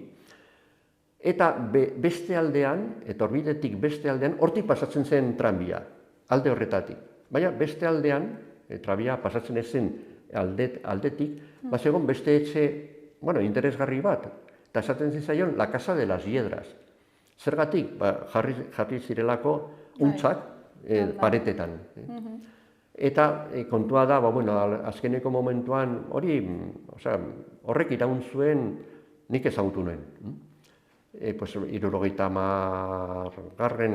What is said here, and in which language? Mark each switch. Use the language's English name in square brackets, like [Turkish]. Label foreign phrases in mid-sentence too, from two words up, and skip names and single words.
[Basque] Eta beste aldean, etorbidetik beste aldean, hortik pasatzen zen tranbia, alde horretatik. Baina beste aldean, tranbia pasatzen ezen aldetik, bazegon beste etxe, interesgarri bat, eta esaten zizaion, [Spanish] la Casa de las Hiedras. [Basque] Zergatik, jarri zirelako untzak paretetan. Eta kontua da, azkeneko momentuan horrek iraun zuen nik ezagutu nuen. 70.